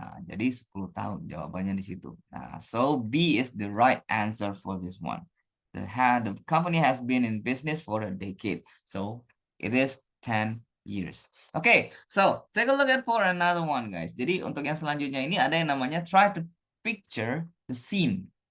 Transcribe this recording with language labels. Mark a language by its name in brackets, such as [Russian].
[Indonesian] Nah, jadi 10 tahun jawabannya di situ. [English] Nah, so B is the right answer for this one. The company has been in business for a decade. So it is 10 years. Okay, so take a look at for another one, guys. [Indonesian] Jadi untuk yang selanjutnya ini ada yang namanya [English] try to picture the scene.